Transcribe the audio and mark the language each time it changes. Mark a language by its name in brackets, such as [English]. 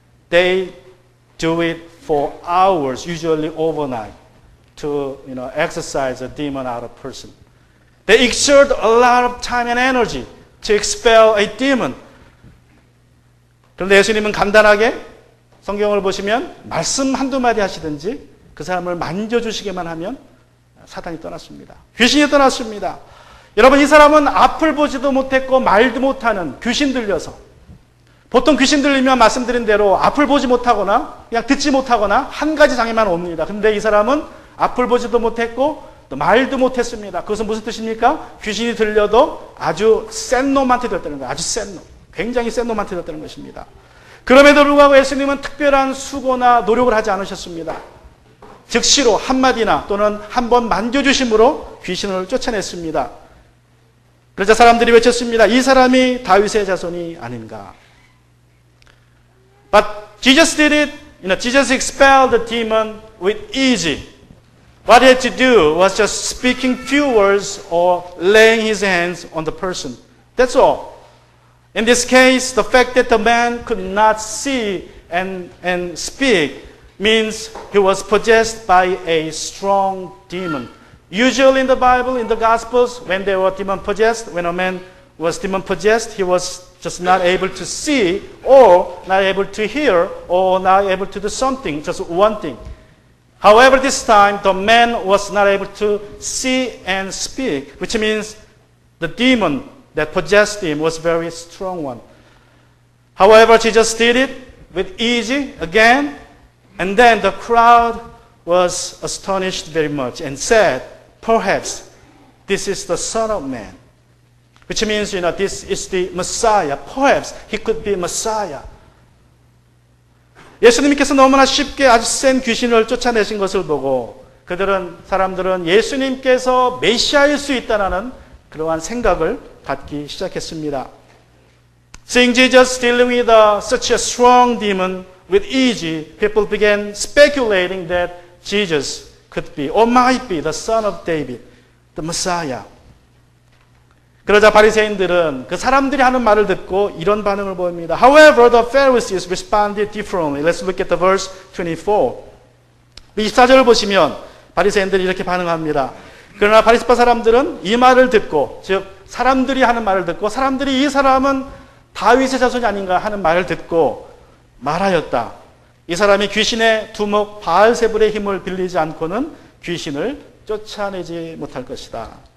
[English] They do it for hours, usually overnight, to exorcise a demon out of a person. They exert a lot of time and energy to expel a demon. [Korean] 그런데 예수님은 간단하게 성경을 보시면 말씀 한두 마디 하시든지 그 사람을 만져주시기만 하면 사탄이 떠났습니다. 귀신이 떠났습니다. 여러분 이 사람은 앞을 보지도 못했고 말도 못하는 귀신 들려서 보통 귀신 들리면 말씀드린 대로 앞을 보지 못하거나 그냥 듣지 못하거나 한 가지 장애만 옵니다. 근데 이 사람은 앞을 보지도 못했고 또 말도 못했습니다. 그것은 무슨 뜻입니까? 귀신이 들려도 아주 센 놈한테 들었다는 거예요. 아주 센 놈. 굉장히 센 놈한테 들었다는 것입니다. 그럼에도 불구하고 예수님은 특별한 수고나 노력을 하지 않으셨습니다. 즉시로 한마디나 또는 한 번 만져주심으로 귀신을 쫓아냈습니다. 그러자 사람들이 외쳤습니다. 이 사람이 다윗의 자손이 아닌가. [English] But Jesus did it. Jesus expelled the demon with easy. What he had to do was just speaking few words or laying his hands on the person. That's all. In this case, the fact that the man could not see and speak means he was possessed by a strong demon. Usually in the Bible, in the Gospels, when they were demon possessed, when a man was demon possessed, he was just not able to see or not able to hear or not able to do something, just one thing. However, this time the man was not able to see and speak, which means the demon that possessed him was a very strong one. However, Jesus did it with easy again, and then the crowd was astonished very much and said, perhaps this is the Son of Man. Which means, this is the Messiah. Perhaps he could be Messiah. [Korean] 예수님께서 너무나 쉽게 아주 센 귀신을 쫓아내신 것을 보고 사람들은 예수님께서 메시아일 수 있다는 그러한 생각을 갖기 시작했습니다. [English] Seeing Jesus dealing with such a strong demon with easy, people began speculating that Jesus could be or might be the son of David, the Messiah. [Korean] 그러자 바리새인들은 그 사람들이 하는 말을 듣고 이런 반응을 보입니다. [English] However, the Pharisees responded differently. Let's look at the verse 24. [Korean] 24절을 보시면 바리새인들이 이렇게 반응합니다. 그러나 바리새파 사람들은 이 말을 듣고, 즉 사람들이 하는 말을 듣고 사람들이 이 사람은 다윗의 자손이 아닌가 하는 말을 듣고 말하였다. 이 사람이 귀신의 두목 바알세불의 힘을 빌리지 않고는 귀신을 쫓아내지 못할 것이다.